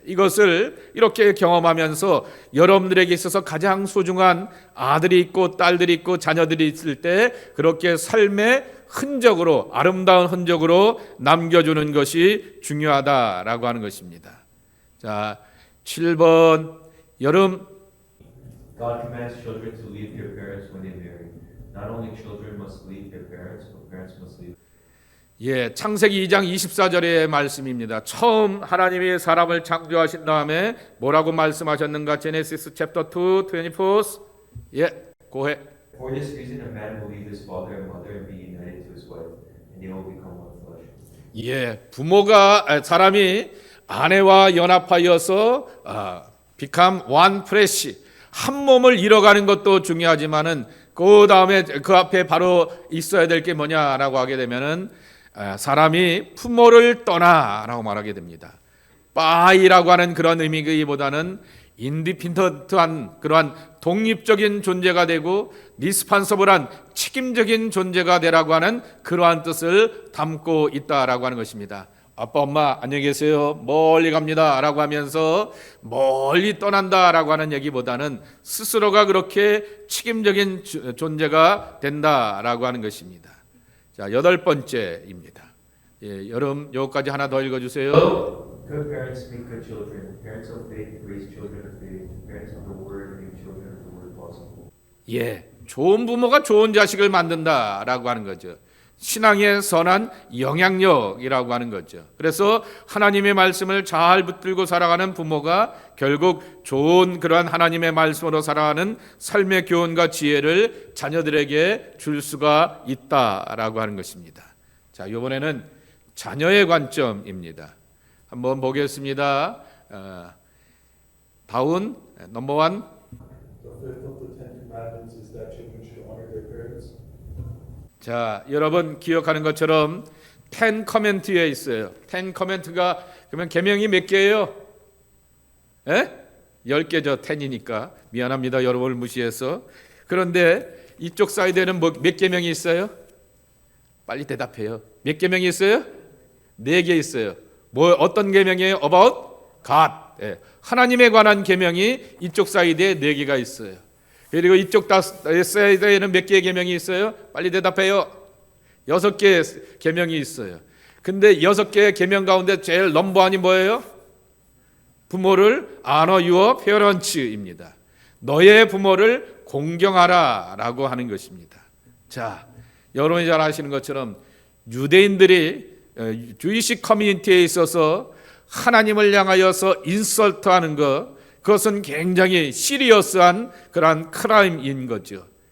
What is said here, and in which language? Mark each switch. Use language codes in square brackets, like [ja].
[ko] 이것을 이렇게 경험하면서 여러분들에게 있어서 가장 소중한 아들이 있고 딸들이 있고 자녀들이 있을 때 그렇게 삶의 흔적으로, 아름다운 흔적으로 남겨주는 것이 중요하다라고 하는 것입니다. 자, 7번 여름. [en] God commands children to leave their parents when they marry. Not only children must leave their parents, but parents must leave. [ko] 예, 창세기 2장 24절의 말씀입니다. 처음 하나님이 사람을 창조하신 다음에 뭐라고 말씀하셨는가? [en] 제네시스 챕터 2, 24. [ko] 예, 고해. [en] For this reason, a man will leave his father and mother and be united to his wife, and they will become one flesh. [ko] 예, 사람이 아내와 연합하여서 [en] become one flesh, [ko] 한 몸을 이뤄가는 것도 중요하지만은 그 다음에 그 앞에 바로 있어야 될 게 뭐냐라고 하게 되면은 사람이 부모를 떠나라고 말하게 됩니다. 빠이라고 하는 그런 의미보다는 인디펜던트한 그러한 독립적인 존재가 되고 리스판서블한 책임적인 존재가 되라고 하는 그러한 뜻을 담고 있다라고 하는 것입니다. 아빠 엄마 안녕히 계세요 멀리 갑니다 라고 하면서 멀리 떠난다라고 하는 얘기보다는 스스로가 그렇게 책임적인 존재가 된다라고 하는 것입니다. 자, 8번째입니다. 예, 여름 요거까지 하나 더 읽어주세요. [en] Good parents make good children. Parents of faith raise children of faith. Parents of the word make children of the word possible. [ko] 예, 좋은 부모가 좋은 자식을 만든다라고 하는 거죠. 신앙의 선한 영향력이라고 하는 거죠. 그래서 하나님의 말씀을 잘 붙들고 살아가는 부모가 결국 좋은 그러한 하나님의 말씀으로 살아가는 삶의 교훈과 지혜를 자녀들에게 줄 수가 있다라고 하는 것입니다. 자, 이번에는 자녀의 관점입니다. 한번 보겠습니다. 다운 넘버 원. [en] The fifth of the Ten Commandments is that children should honor their parents. [ko] 자, 여러분 기억하는 것처럼 10 커멘트에 있어요. 10 커멘트가 그러면 계명이 몇 개예요? 예? 10개죠. 10이니까. 미안합니다. 여러분을 무시해서. 그런데 이쪽 사이드에는 몇 계명이 있어요? 빨리 대답해요. 몇 계명이 있어요? 4개 있어요. 뭐 어떤 계명이에요? [en] About God. [ko] 예. 하나님에 관한 계명이 이쪽 사이드에 4개가 있어요. 그리고 이쪽 사이드에는 몇 개의 계명이 있어요? 빨리 대답해요. 6개의 계명이 있어요. 근데 6개의 계명 가운데 제일 넘버원이 뭐예요? 부모를 [en] honor your parents [ko] 입니다. 너의 부모를 공경하라 라고 하는 것입니다. 자, 여러분이 잘 아시는 것처럼 유대인들이 주이시 커뮤니티에 있어서 하나님을 향하여서 인설트하는 것, 그것은 굉장히 시리어스한 그러한 크라임인 거죠.